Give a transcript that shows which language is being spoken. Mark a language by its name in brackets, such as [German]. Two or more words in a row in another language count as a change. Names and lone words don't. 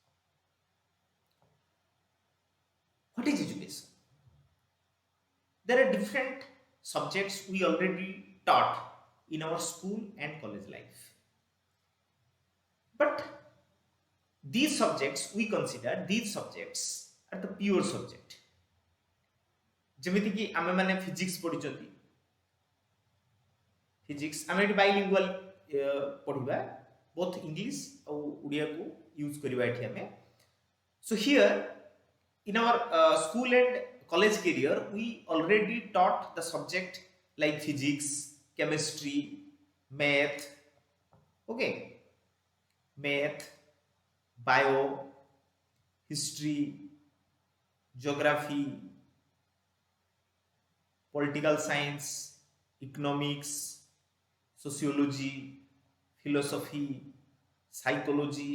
[English] What is education? There are different subjects we already taught in our school and college life. But these subjects, we consider these subjects are the pure subject. [Odia] ଯେମିତିକି ଆମେ ମାନେ ଫିଜିକ୍ସ ପଢିଛନ୍ତି, ଫିଜିକ୍ସ ଆମେ ଏଠି ବାଇଲିଙ୍ଗୁଆଲ ପଢିବା, [English] both English [Odia] ଆଉ ଓଡ଼ିଆକୁ ୟୁଜ୍ କରିବା ଏଠି ଆମେ. [English] So here in our school and college career we already taught the subject like physics, chemistry, math, okay, math, bio, history, geography, political science, economics, sociology, philosophy, psychology.